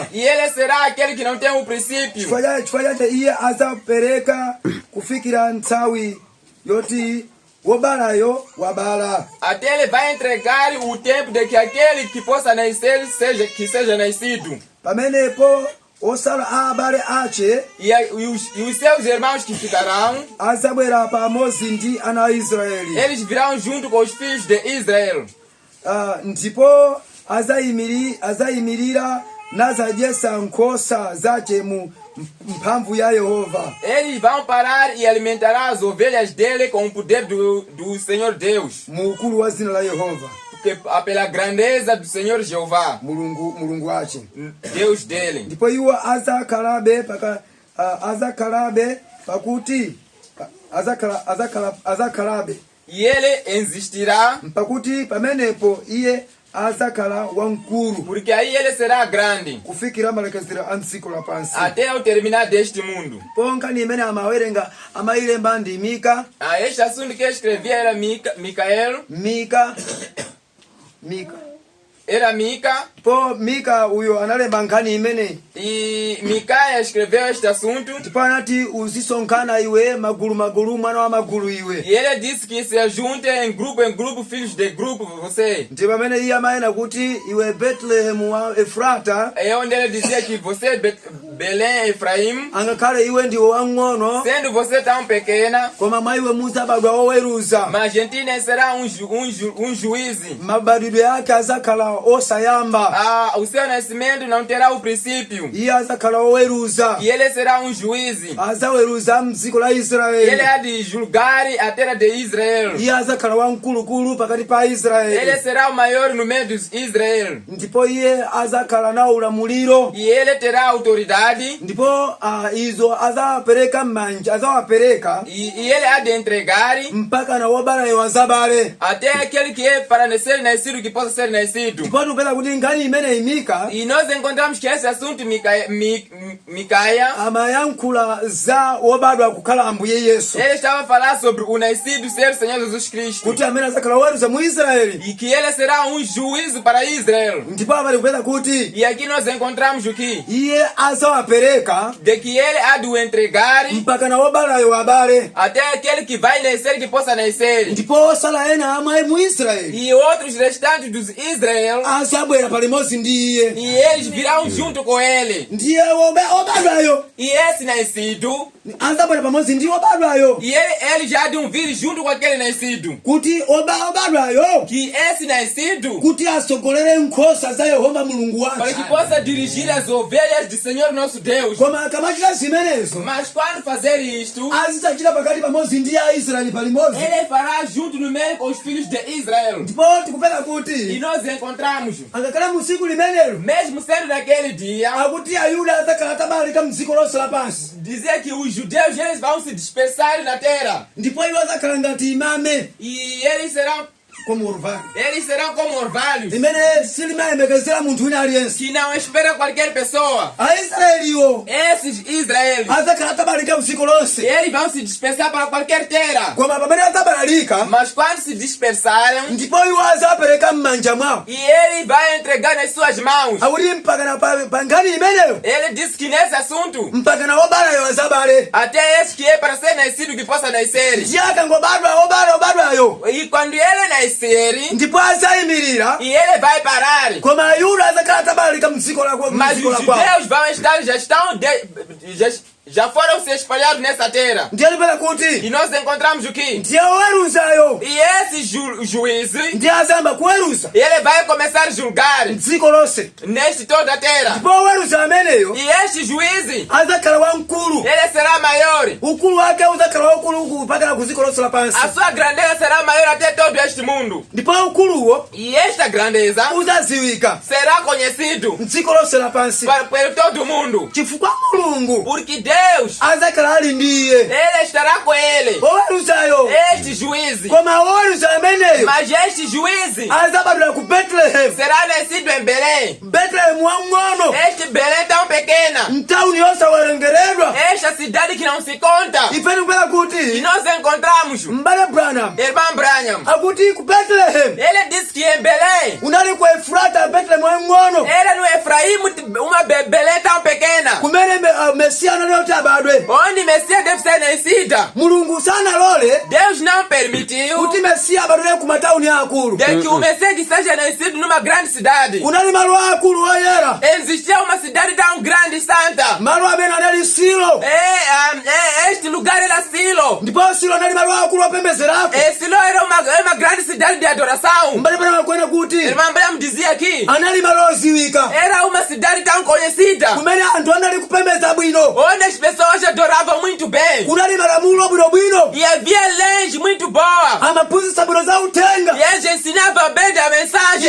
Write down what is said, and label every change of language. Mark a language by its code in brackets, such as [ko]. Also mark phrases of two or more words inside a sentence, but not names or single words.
[pt] E ele será aquele que não tem princípio. [ny] Chifukwa chache iye azapereka kufikira nthawi yoti wobalayo wabala. [pt] Até ele vai entregar o tempo de que aquele que possa nascer seja nascido. [ny] Pamenepo osala abale ache [pt] e os seus irmãos que ficarão [ny] azabwera pamodzi ndi ana Israeli. [pt] Eles virão junto com os filhos de Israel. [ny] Ndipo azayimirira nazadyesa nkhosa zache mu mphamvu ya Yehova. [pt] Eles vão parar e alimentarão as ovelhas dele com o poder do Senhor Deus. [ny] Mu ukulu wa zina la Yehova. [pt] Pela grandeza do Senhor Jeová. [ny] Mulungu wache. [pt] Deus dele. [ny] Ndipo iwo azakalabe pakuti azakalabe. [pt] E ele existirá. [ny] Pakuti pamenepo iye azakala wamkulu. [pt] Porque aí ele será grande. [ny] Kufikira malekezero a dziko lapansi. [pt] Até ao terminar deste mundo. [ny] Ponka ni imene amayilemba ndi Mika. [pt] Este assunto que escrevia era Micael. [ny] Mika. [pt] Era Mica. [ny] Po Mika uyo analemba nkhani imene. [pt] E Micaia escreveu este assunto. [ny] Tipo anati uzisonkhana iwe magulu mwana wa magulu iwe. [pt] E ele disse que se junte em grupo, filhos de grupo, você. [ny] Ndipo amene iye amayena kuti iwe Bethlehem wa Efrata. [pt] É onde ele dizia que você, Belém Efraim, [ny] angakhale iwe ndiwe wang'ono. [pt] Sendo você tão pequena. [ny] Koma mwa iwe muzabadwa oweruza. [pt] Mas Argentina será juiz. [ny] Mabadwidwe yake azakhala osayamba. [pt] O seu nascimento não terá o princípio. [ny] Iye azakhala oweruza. [pt] E ele será juiz. [ny] Azaweruza mdziko la Israeli. [pt] Ele há de julgar a terra de Israel. [ny] Iye azakhala wamkulukulu pakati pa Israeli. [pt] Ele será o maior no meio de Israel. [ny] Ndipo iye azakhala na ulamuliro. [pt] E ele terá autoridade. [ny] Ndipo izo azawapereka m'manja, azawapereka. [pt] E ele há de entregar. [ny] Mpaka na wobalayo azabale. [pt] Até aquele que é para ser nascido que possa ser nascido. [ny] Ndipo tupeza kuti nkhani imene imika. [pt] E nós encontramos que esse assunto Micaia [ny] amayankhula za wobadwa kukhala Ambuye Yesu. [pt] Ele estava a falar sobre o nascido ser o Senhor Jesus Cristo. [ny] Kuti amene azakhala oweruza mu Israeli. [pt] E que ele será juízo para Israel. [ny] Ndipo apa tikupeza kuti. [pt] E aqui nós encontramos o que? [ny] Iye azawapereka. [pt] De que ele há de entregar. [ny] Mpaka na wobalayo abale. [pt] Até aquele que vai nascer que possa nascer. [ny] Ndipo osala ena amwe mu Israeli. [pt] E outros restantes dos Israel. [ny] Azabwera palimodzi ndi iye. [pt] E eles virão junto com ele. [ny] Ndiye obadwayo. [pt] E esse nascido. [ny] Azabwera pamodzi ndi obadwayo. [pt] E ele já há de vir junto com aquele nascido. [ny] Kuti obadwayo. [pt] Que esse nascido. [ny] Kuti asogolere nkhosa za Yehova Mulungu wathu. [pt] Para que possa dirigir as ovelhas do Senhor nosso Deus. [ny] Koma akamachita zimenezo. [pt] Mas quando fazer isto. [ny] Azidzachita pakati pamodzi ndi Aisraeli palimodzi. [pt] Ele fará junto no meio com os filhos de Israel. [ny] Ndipo tikupeza kuti. [pt] E nós encontramos. [ny] Angakhala mu tsiku limenelo. [pt] Mesmo sendo naquele dia. [ny] Akuti Ayuda azakhala atabalika mdziko lonse lapansi. [pt] Dizer que os judeus eles vão se dispersar na terra. [ny] Ndipo iwo azakhala ngati imame. [pt] E eles serão como orvalho. Eles serão como orvalhos, [ny] Imene silimayembekezera munthu wina aliyense. [pt] que não espera qualquer pessoa. [ny] Aisraeliwo [pt] Esses Israelis, [ny] adzakhala atabalalika usiku lonse. [pt] eles vão se dispersar para qualquer terra. [ny] Koma pamene adzabalalika, [pt] Mas quando se dispersarem, [ny] ndipo iwo adzapereka m'manja mwawo. [pt] e ele vai entregar nas suas mãos. [ny] Akuti mpakana pa nkhani imeneyo, [pt] Ele disse que nesse assunto, [ny] mpakana wobalayo azabale. [pt] até esse que é para ser nascido que possa nascer. [ny] Ndiye akangobadwa obadwayo, [pt] E quando ele nascer, [ny] ndipo adzayimirira. [pt] e ele vai parar. [ny] Koma ayuda adzakhala atabalalika mdziko lakwawo. [pt] Mas os judeus vão estar, já foram se espalhados nessa terra. [ny] Ndiye lipera [pt] E [ny] kuti [pt] nós encontramos o quê? [ny] ndiye oweruzayo [pt] E esse juiz, [ny] ndiye azayamba kuweruza [pt] ele vai começar a julgar [ny] mdziko lonse. [pt] neste toda a terra. [ny] Ndipo oweruza ameneyo [pt] E este juiz, [ny] adzakhala wamkulu. [pt] ele será maior. [ny] Ukulu wake udzakhala waukulu kupakana ku dziko lonse [pt] A [ny] lapansi. [pt] sua grandeza será maior até todo este mundo. [ny] Ndipo ukuluwo [pt] E esta grandeza [ny] udzadziwika [pt] será conhecido [ny] mdziko lonse lapansi. [pt] por todo mundo. [ny] Chifukwa Mulungu [pt] Porque Deus, [ny] adzakhala ali ndi iye. [pt] ele estará com ele. [ny] Oweruzayo [pt] Este juiz. [ny] koma oweruza ameneyo [pt] Mas este juiz [ny] adzabadwira ku Betelehemu. [pt] será nascido em Belém. [ny] Betelehemu wamng'ono, [pt] Este Belém tão pequena. [ny] mtawuni yosawerengeredwa. [pt] Esta cidade que não se conta. [ny] Ife tikupera [pt] E [ny] kuti [pt] nós encontramos [ny] m'bale Branham [pt] irmão Branham. [ny] akuti ku Betelehemu [pt] Ele disse que em Belém, [ny] unali ku Efrata, Betelehemu wamng'ono, [pt] era no Efraim, uma Belém tão pequena. [ny] kumene Mesiya anali oti abadwe. [pt] Onde Messias deve ser nascida. [ny] Mulungu sanalole [pt] Deus não permitiu [ny] kuti Mesiya abadwire ku matawuni akulu. [pt] de que o Messias seja nascido numa grande cidade. [ny] Kunali malo akulu oyera, [pt] Existia uma cidade tão grande e santa. [ny] malo amene anali Silo. [pt] Este lugar era Silo. [ny] Ndipo Silo anali malo akulu opembedzerako. [pt] Silo era uma grande cidade de adoração. [ny] M'bale Branham akwena kuti [pt] Irmão Branham dizia aqui, [ny] anali malo oziwika, [pt] era uma cidade tão conhecida, [ny] kumene anthu anali kupembedza bwino. [pt] onde as pessoas adoravam muito bem. [ny] Kunali malamulo abwinobwino, [pt] E havia leis muito boas. [ny] amaphunzitsa bwino za uthenga. [pt] E eles ensinavam bem da mensagem.